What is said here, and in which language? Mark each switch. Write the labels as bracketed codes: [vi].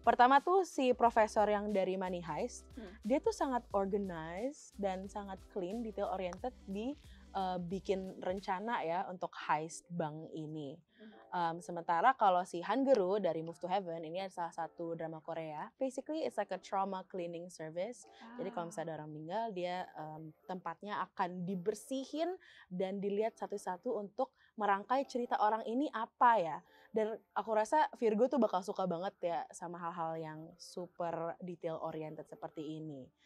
[id] Pertama tuh si profesor yang dari Money Heist. Dia tuh sangat [en] organized [id] dan sangat [en] clean, detail oriented [id] di bikin rencana ya untuk heist bank ini. Sementara kalau si Hangeru dari Move to Heaven ini adalah salah satu drama Korea. [en] Basically it's like a trauma cleaning service. [id] Jadi kalau misalnya ada orang meninggal, dia tempatnya akan dibersihin dan dilihat satu-satu untuk merangkai cerita orang ini apa ya. Dan aku rasa Virgo tuh bakal suka banget ya sama hal-hal yang [en] super detail oriented [id] seperti ini.